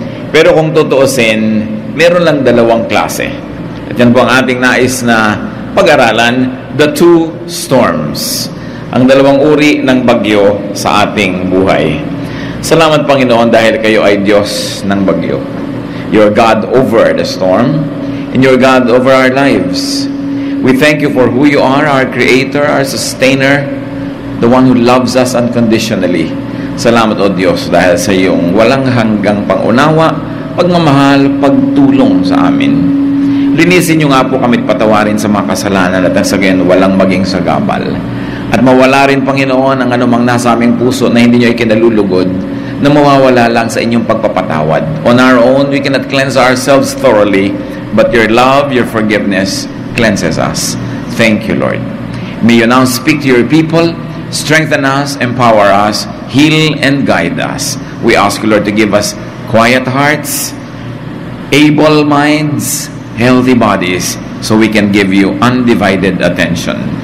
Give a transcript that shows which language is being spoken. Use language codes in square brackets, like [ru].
[tl] Pero kung tutuusin, meron lang dalawang klase. At yan po ang ating nais na pag-aralan, [en] the two storms. [tl] Ang dalawang uri ng bagyo sa ating buhay. Salamat Panginoon dahil kayo ay Diyos ng bagyo. [en] You're God over the storm, and you're God over our lives. We thank you for who you are, our Creator, our Sustainer, the one who loves us unconditionally. [tl] Salamat o Diyos dahil sa iyong walang hanggang pangunawa, pagmamahal, pagtulong sa amin. Linisin niyo nga po kami't patawarin sa mga kasalanan at sa gayon walang maging sagabal. At mawala rin Panginoon ang anumang nasa aming puso na hindi niyo ikinalulugod, na mawawala lang sa inyong pagpapatawad. [en] On our own, we cannot cleanse ourselves thoroughly, but your love, your forgiveness cleanses us. Thank you, Lord. May you now speak to your people, strengthen us, empower us, heal and guide us. We ask you, Lord, to give us quiet hearts, able minds, healthy bodies, so we can give you undivided attention.